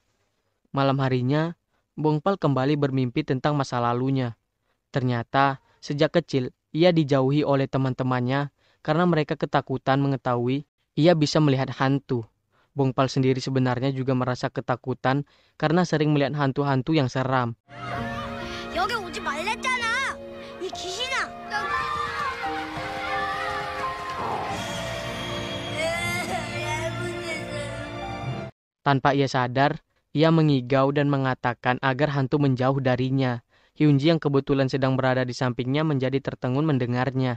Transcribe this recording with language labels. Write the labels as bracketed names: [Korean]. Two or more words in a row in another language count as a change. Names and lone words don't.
[Indonesian] Malam harinya, Bongpal kembali bermimpi tentang masa lalunya. Ternyata, sejak kecil, ia dijauhi oleh teman-temannya karena mereka ketakutan mengetahui ia bisa melihat hantu. Bongpal sendiri sebenarnya juga merasa ketakutan karena sering melihat hantu-hantu yang seram. [Korean] 여기 오지 말랬잖아. 이 귀신아. [Indonesian] Tanpa ia sadar, ia mengigau dan mengatakan agar hantu menjauh darinya. Hyunji yang kebetulan sedang berada di sampingnya menjadi tertegun mendengarnya.